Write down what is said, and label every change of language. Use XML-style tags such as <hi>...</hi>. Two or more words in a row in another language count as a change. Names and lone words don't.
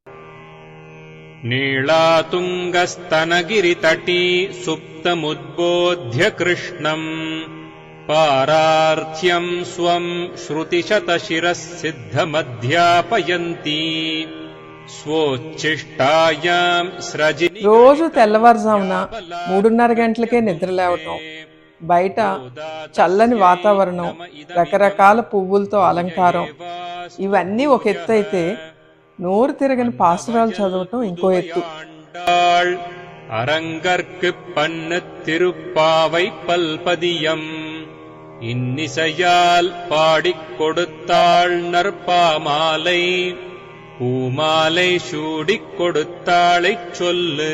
<sa>నీళాతుంగస్తనగిరితటీ సుప్తముద్బోధ్య కృష్ణం పారార్థ్యం స్వం శృతిశతశిరః సిద్ధమధ్యాపయంతి స్వోచ్ఛిష్టాయాం స్రజిని.</sa> <te>రోజు తెల్లవారుజామున 3:30 గంటలకే నిద్ర లేవటం, బయట చల్లని వాతావరణం, రకరకాల పువ్వులతో అలంకారం, ఇవన్నీ ఒక ఎత్తు అయితే నోరు తిరగని పాసురాలు చదవటం ఇంకో ఎత్తు.</te> <ta>அரங்கற்கு பண்ணு திருப்பாவை பல்பதியம் இன்னிசையால் பாடிக் கொடுத்தாள் நற்பாமாலை பூமாலை சூடிக் கொடுத்தாளைச் சொல்லு.</ta>